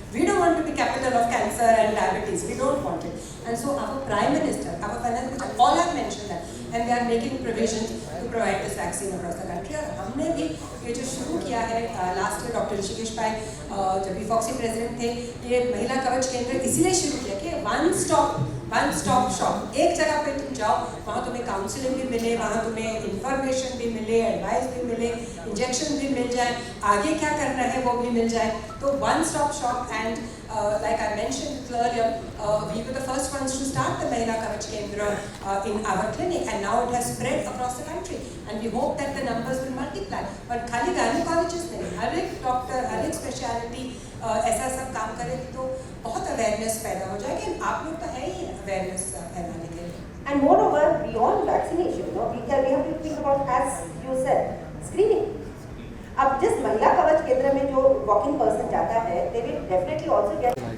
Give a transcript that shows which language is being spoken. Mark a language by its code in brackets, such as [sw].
[en] We don't want to be capital of cancer and diabetes. We don't want it. And so our Prime Minister, our Finance Minister, all have mentioned that. And they are making provisions to provide this vaccine across the country. [hi] और हमने भी ये जो शुरू किया है [en] last year [hi] doctor Rishikesh भाई जब भी फॉक्सी प्रेसिडेंट थे, ये महिला कवच केंद्र इसीलिए शुरू किया कि [en] one stop shop. [hi] एक जगह पे तुम जाओ, वहाँ तुम्हें काउंसलिंग भी मिले, वहाँ तुम्हें इंफॉर्मेशन भी मिले, एडवाइस भी मिले, इंजेक्शन भी मिल जाए, आगे क्या करना है वो भी मिल जाए. [en] तो one stop shop, and like I mentioned earlier, we were the first ones to start the Mahila Kavach Kendra in our clinic, and now it has spread across the country, and we hope that the numbers will multiply. [hi] But खाली gynecologists नहीं, हर एक doctor, हर एक speciality ऐसा सब काम करेगी तो बहुत अवेयरनेस पैदा हो जाएगी. आप लोग तो है ही अवेयरनेस फैलाने के लिए. [en] And moreover, beyond vaccination, we have to think about, as you said, screening. [hi] अब जिस महिला कवच केंद्र में जो वॉकिंग पर्सन जाता है, [en] they will definitely also get.